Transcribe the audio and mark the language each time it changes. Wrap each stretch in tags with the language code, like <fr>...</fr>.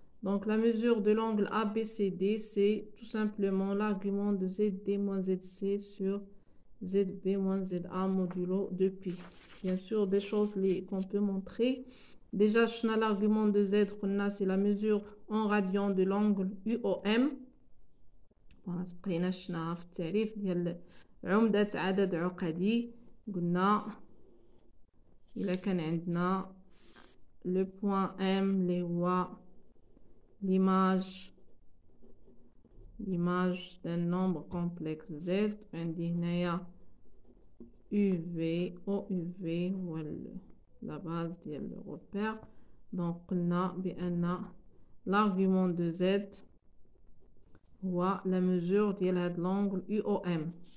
<fr>Donc, la mesure de l'angle ABCD, c'est tout simplement l'argument de ZD moins ZC sur ZB moins ZA modulo 2pi. Bien sûr, des choses qu'on peut montrer. Déjà, l'argument de Z, c'est la mesure en radian de l'angle UOM.</fr> <ar>بقينا شفناها في التعريف ديال عمدة عدد عقدي. قلنا إلا كان عندنا لو بوين M اللي هو</ar> <fr>l'image d'un nombre complexe Z.</fr> <ar>عندي هنايا UV OUV هو la base ديال le repère.</ar> <fr>Donc</fr> <ar>قلنا بأن</ar> <fr>l'argument de Z هو la mesure ديال هاد l'angle UOM.</fr>